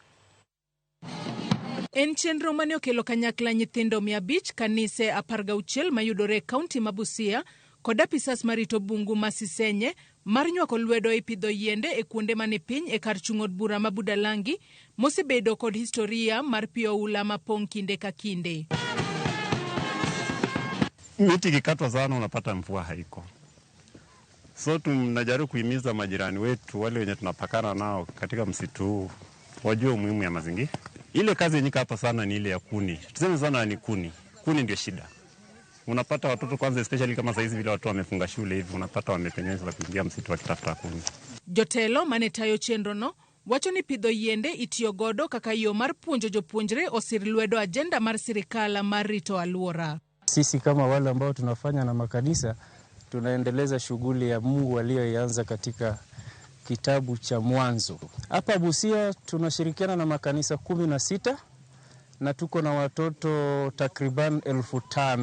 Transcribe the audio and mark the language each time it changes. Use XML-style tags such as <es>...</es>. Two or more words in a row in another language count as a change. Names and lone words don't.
<luo>En chenro mane okelo kanyakla nyithindo 500 kanise 16 mayudore e kaunti ma Busia kod apisas marito bungu ma Sisenye mar nywako lwedo e pidho yiende e kuonde mane piny e kar chung'o bura ma Budalangi mosebedo kod historia mar pio ula mapong kinde ka kinde.</luo> <sw>Miti ikikatwa sana unapata mvua haiko. So tunajaribu kuhimiza majirani wetu wale wenye tunapakana nao katika msitu huu wajue umuhimu ya mazingira. Ile kazi yenye hapa sana ni ile ya kuni. Tuseme sana ni kuni. Kuni ndio shida. Unapata watoto kwanza especially kama saizi vile watu wamefunga shule hivi unapata wamepenyeza kuingia msitu wakitafuta kuni.</sw> <luo>Jotelo manetayo chenro no wacho ni pidho yiende itiyo godo kaka yo mar puonjo jopuonjre osir lwedo agenda mar sirikal mar rito alwora.</luo> <sw>Sisi kama wale ambao tunafanya na makanisa tunaendeleza shughuli ya Mungu aliyoianza katika kitabu cha Mwanzo. Hapa Busia tunashirikiana na makanisa 16 na tuko na watoto takriban 5,000.</sw>